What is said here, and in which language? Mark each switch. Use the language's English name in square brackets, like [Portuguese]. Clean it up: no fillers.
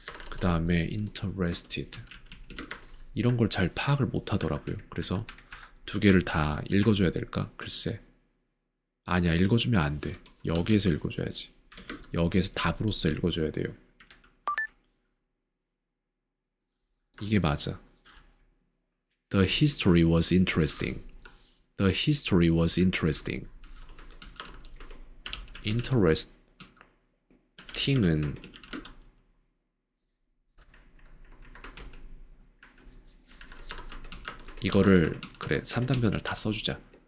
[Korean] 그 다음에 interested 이런 걸 잘 파악을 못 하더라고요. 그래서 두 개를 다 읽어줘야 될까? 글쎄. 아니야, 읽어주면 안 돼. 여기에서 읽어줘야지. 여기에서 답으로서 읽어줘야 돼요. 이게 맞아. [English] The history was interesting. The history was interesting. [Korean] interesting은 이거를 그래 3단변을 다 써주자.